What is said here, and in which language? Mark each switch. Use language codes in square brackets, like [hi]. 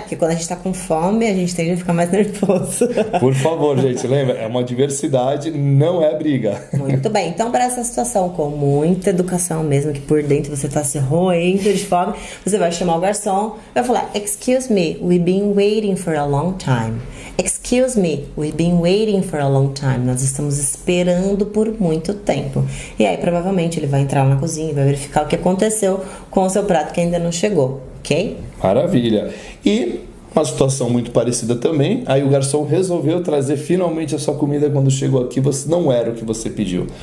[pt] Porque quando a gente está com fome, a gente tende a ficar mais nervoso. Por favor, gente, lembra? É uma diversidade, não é briga. Muito bem, então para essa situação, com muita educação mesmo, que por dentro você está se roendo de fome, você vai chamar o garçom, vai falar, [en] excuse me, we've been waiting for a long time. Excuse me, we've been waiting for a long time. [pt] Nós estamos esperando por muito tempo. E aí, provavelmente, ele vai entrar na cozinha e vai verificar o que aconteceu com o seu prato que ainda não chegou, ok? Maravilha. E uma situação muito parecida também. Aí o garçom resolveu trazer finalmente a sua comida quando chegou aqui, você não era o que você pediu.